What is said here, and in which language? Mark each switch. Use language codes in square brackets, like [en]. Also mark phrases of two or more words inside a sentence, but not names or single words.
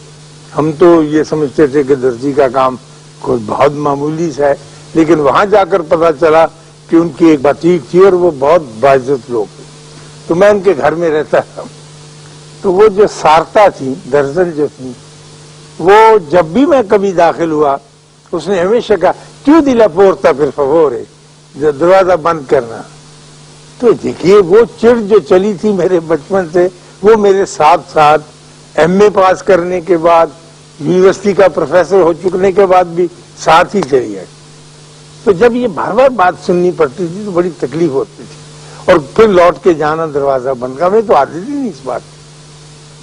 [ur] ہم تو یہ سمجھتے تھے کہ درزی کا کام کوئی بہت معمولی سا ہے، لیکن وہاں جا کر پتا چلا کہ ان کی ایک باتیک تھی اور وہ بہت باعزت لوگ تھے۔ تو میں ان کے گھر میں رہتا تھا۔ تو وہ جو سارتا تھی، درزن جو تھی، وہ جب بھی میں کبھی داخل ہوا، اس نے ہمیشہ کہا [it] chiudi la porta per favore، [ur] دروازہ بند کرنا۔ تو دیکھیے وہ چڑ جو چلی تھی میرے بچپن سے، وہ میرے ساتھ ساتھ ایم اے پاس کرنے کے بعد، یونیورسٹی کا پروفیسر ہو چکنے کے بعد بھی ساتھ ہی چلی ہے۔ تو جب یہ بار بار بات سننی پڑتی تھی تو بڑی تکلیف ہوتی تھی، اور پھر لوٹ کے جانا دروازہ بند کرنا، ہمیں تو عادت ہی نہیں اس بات کی۔